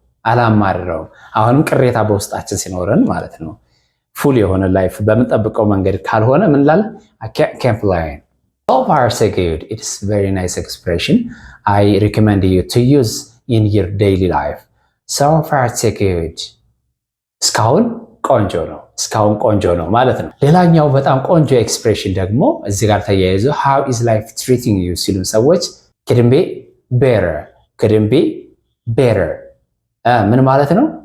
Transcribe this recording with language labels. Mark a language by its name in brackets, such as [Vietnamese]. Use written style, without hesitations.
[Amharic] አላማርረው አሁንም ቅሬታ በውስጣችን ሲኖረን ማለት ነው። ፉል የሆነ ላይፍ በምንጠብቀው መንገድ ካልሆነ ምን እንላለን? [English] I can't complain. So far so good. It's very nice expression. I recommend you to use in your daily life. So far so good. [Amharic] እስካሁን ቆንጆ ነው ማለት ነው። ሌላኛው በጣም ቆንጆ ኤክስፕሬሽን ደግሞ እዚህ ጋር ተያይዞ [English] how is life treating you [Amharic] ሲሉ ሰዎች [English] couldn't be better [Amharic] ምን ማለት ነው?